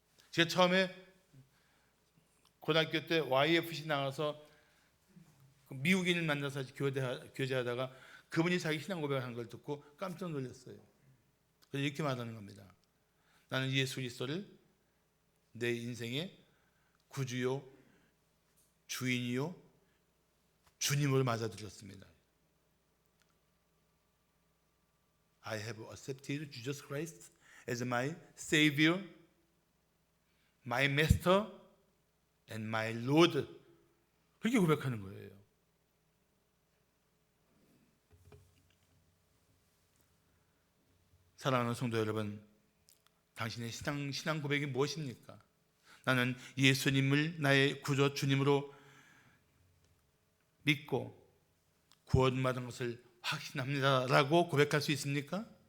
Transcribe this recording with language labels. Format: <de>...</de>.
<ko>제가 처음에 고등학교 때 YFC 나가서 미국인을 만나서 교제하다가 그분이 자기 신앙 고백을 한 걸 듣고 깜짝 놀랐어요. 그래서 이렇게 말하는 겁니다. 나는 예수 그리스도를 내 인생의 구주요, 주인이요, 주님으로 맞아들였습니다.</ko> <en>I have accepted Jesus Christ as my Savior, my Master, and my Lord.</en> <ko>그렇게 고백하는 거예요. 사랑하는 성도 여러분, 당신의 신앙 고백이 무엇입니까? 나는 예수님을 나의 구주 주님으로 믿고 구원받은 것을 확신합니다라고 고백할 수 있습니까?</ko>